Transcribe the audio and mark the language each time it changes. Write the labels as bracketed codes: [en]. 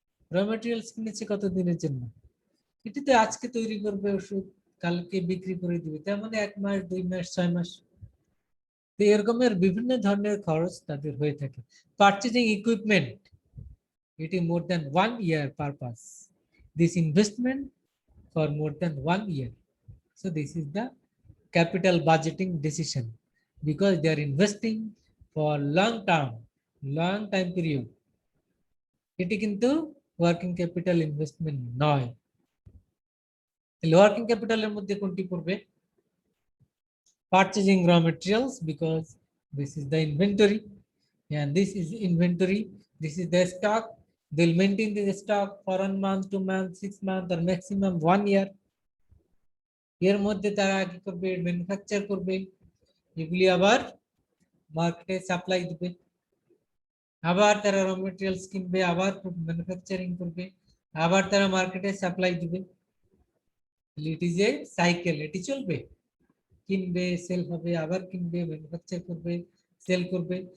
[bn] Raw materials কিনেছে কত দিনের জন্য? এটি তো আজকে তৈরি করবে ওষুধ, কালকে বিক্রি করে দিবে, তার মানে 1 মাস, 2 মাস, 6 মাস। তো এরকমের বিভিন্ন ধরনের খরচ তাদের হয়ে থাকে। পারচেজিং ইকুইপমেন্ট, এটি [en] more than 1 year [bn] purpose. [en] This investment for more than 1 year. So this is the capital budgeting decision, because they are investing for long time period. [bn] এটি কিন্তু ওয়ার্কিং ক্যাপিটাল ইনভেস্টমেন্ট নয়। তাহলে ওয়ার্কিং ক্যাপিটালের মধ্যে কোনটি পড়বে? [en] Purchasing raw materials, because this is the inventory, and this is inventory, this is the stock. They'll maintain the stock for 1 month, 2 months, 6 months, or maximum 1 year. [bn] এর মধ্যে তারা কি করবে? ম্যানুফ্যাকচার করবে, এগুলি আবার মার্কেটে সাপ্লাই দিবে, আবার তারা র মেটেরিয়ালস কিনবে, আবার ম্যানুফ্যাকচারিং করবে, আবার তারা মার্কেটে সাপ্লাই দিবে। [en] it is a cycle, [bn] এটি চলবে। কিনবে, সেল হবে, আবার কিনবে, ম্যানুফ্যাকচার করবে, সেল করবে।